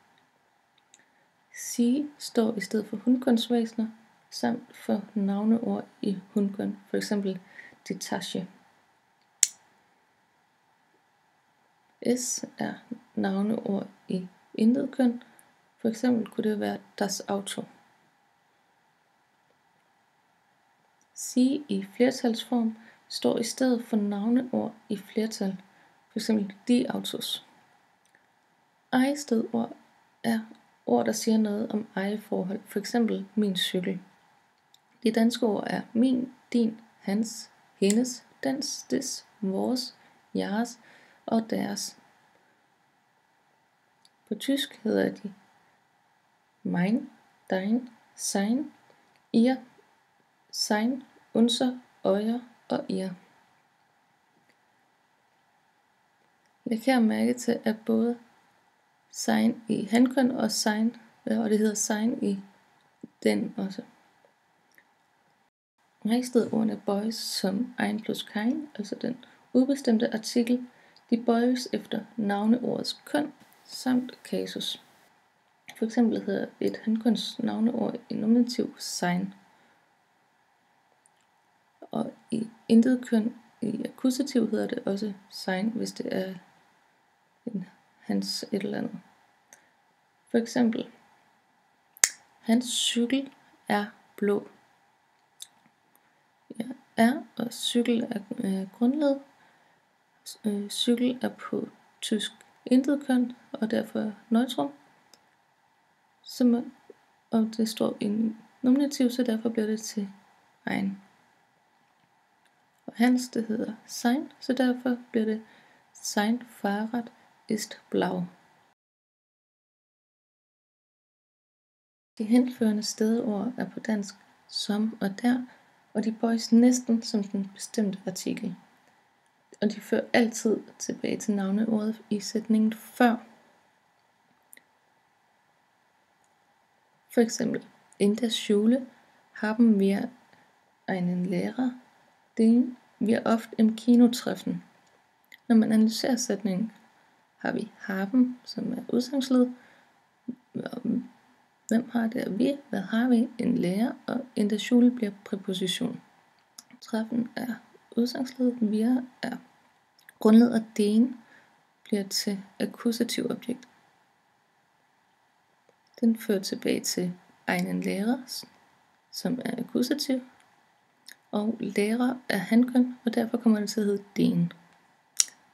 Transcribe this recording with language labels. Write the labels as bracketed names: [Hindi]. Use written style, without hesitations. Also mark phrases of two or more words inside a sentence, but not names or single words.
[Danish] Sie står i stedet for hunkønsvæsener, samt for navneord i hunkøn. For eksempel, [German] die Tasche. [Danish] S er navneord i intetkøn. For eksempel kunne det være [German] das Auto. [Danish] Sie i flertalsform står i stedet for navneord i flertal. For eksempel [German] die Autos. [Danish] Ejestedord er ord, der siger noget om ejerforhold. For eksempel min cykel. De danske ord er min, din, hans, hendes, dens, des, vores, jeres og deres. På tysk hedder de [German] mein, dein, sein, ihr, sein, unser, euer [Danish] og ihr. Læg her mærke til, at både sein i hankøn og sein, og det hedder sein i den også. Ejestedordene bøjes som ein plus kein, altså den ubestemte artikel. De bøjes efter navneordets køn samt kasus. For eksempel hedder et hankøns navneord i nominativ sein. Og i intetkøn i akkusativ hedder det også sein, hvis det er hans et eller andet. For eksempel, hans cykel er blå. Ja, er og cykel er grundled. Cykel er på tysk intetkøn og derfor neutrum. Og det står i nominativ, så derfor bliver det til ein. Og hans, det hedder sein, så derfor bliver det [German] sein Fahrrad ist blau. [Danish] De henførende stedord er på dansk som og der, og de bøjes næsten som den bestemte artikel. Og de fører altid tilbage til navneordet i sætningen før. For eksempel, [German] in der Schule haben wir einen Lehrer, den wir oft im Kino treffen. [Danish] Når man analyserer sætningen, har vi haben, som er udsagsled. Hvem har det? Vi. Hvad har vi? En lærer, og [German] in der Schule [Danish] bliver præposition. Treffen er udsagsled, wir er grundled, og den bliver til akkusativ objekt. Den fører tilbage til [German] einen Lehrer, [Danish] som er akkusativ, og lærer er hankøn, og derfor kommer det til at hedde den.